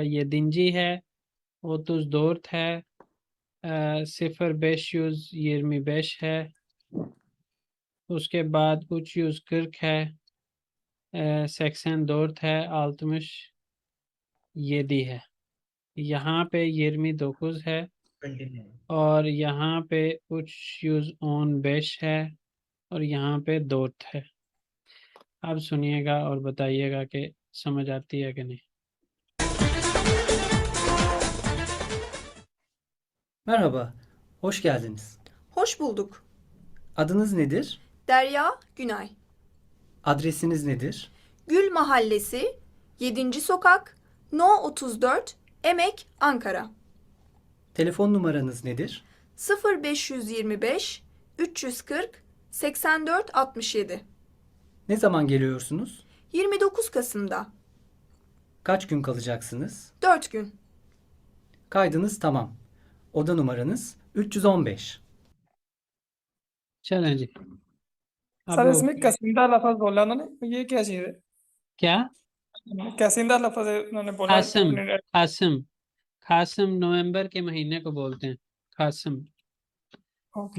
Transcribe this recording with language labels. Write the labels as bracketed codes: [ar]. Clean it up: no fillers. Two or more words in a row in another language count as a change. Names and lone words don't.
[hi] ये दिंजी है, 34 है, 0525 है, उसके बाद 340 है, 84 है, 60 7 है। यहाँ पे 29 है, और यहाँ पे 315 है, और यहाँ पे 2 है। अब सुनिएगा और बताइएगा कि समझ आती है कि नहीं। [tr] Merhaba, hoş geldiniz. Hoş bulduk. Adınız nedir? Derya Günay. Adresiniz nedir? Gül Mahallesi, 7. Sokak, No 34, Emek, Ankara. Telefon numaranız nedir? 0525 340 84 67. Ne zaman geliyorsunuz? 29 Kasım'da. Kaç gün kalacaksınız? 4 gün. Kaydınız tamam. Oda numaranız 315. [hi] चलें जी। सर अब इसमें कसिंदा लफज बोला उन्होंने, ये क्या चीज है? क्या? कसिंदा लफज उन्होंने बोला खासिम, अपने- खासिम, खासिम नवंबर के महीने को बोलते हैं, खासिम। ओके।